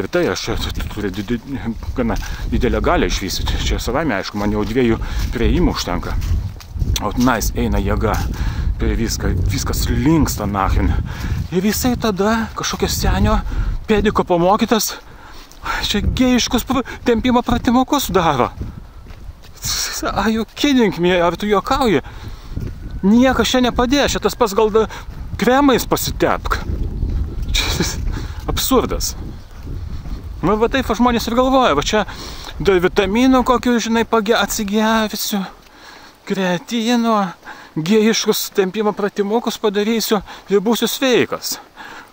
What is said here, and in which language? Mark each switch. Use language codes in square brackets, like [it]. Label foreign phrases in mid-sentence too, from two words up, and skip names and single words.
[lt] Ir tai aš turiu gana didelę galią išvystyti. Čia savaime, aišku, man jau 2 prieimų užtenka. O tenais eina jėga. Viskas linksta nachin. Ir jisai tada kažkokio senio pediko pamokytas čia gėjiškus tempimo pratimukus daro. [en] Are you kidding me? [lt] Ar tu juokauji? Niekas čia nepadės, čia tas pats gal kremais pasitepk. Čia absurdas. Va taip žmonės ir galvoja, va čia vitaminų kokių, žinai, atsigevisiu, kreatino, gėjiškus tempimo pratimukus padarysiu ir būsiu sveikas.